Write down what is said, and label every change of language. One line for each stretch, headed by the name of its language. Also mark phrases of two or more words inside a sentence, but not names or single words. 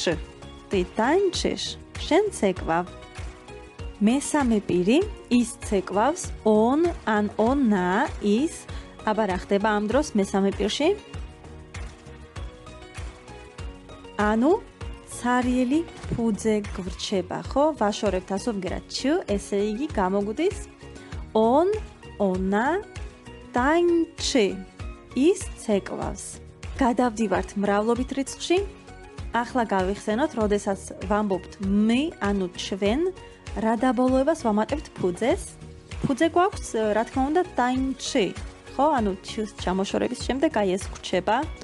Polish: ty tańczysz.
Georgian: შენ ცეკვავ. მესამე პირი ის ცეკვავს on ან ona ის. აბა რა ხდება ამ დროს მესამე პირში? ანუ ცარიელი ფუძე გვრჩება, ხო? ვაშორებთ ასობგერად ჩ, ესე იგი გამოგვდის
Polish: on, ona, tańczy.
Georgian: ის ცეკვავს. გადავდივართ მრავლობით რიცხვში. ახლა გავიხსენოთ, როდესაც ვამბობთ მე, ანუ ჩვენ, რა დაბოლოებას ვამატებთ ფუძეს? ფუძე გვაქვს, რა თქმა უნდა, tańczy. ხო, ანუ ჩ-ს ჩამოშორების შემდეგ აი ეს გვრჩება.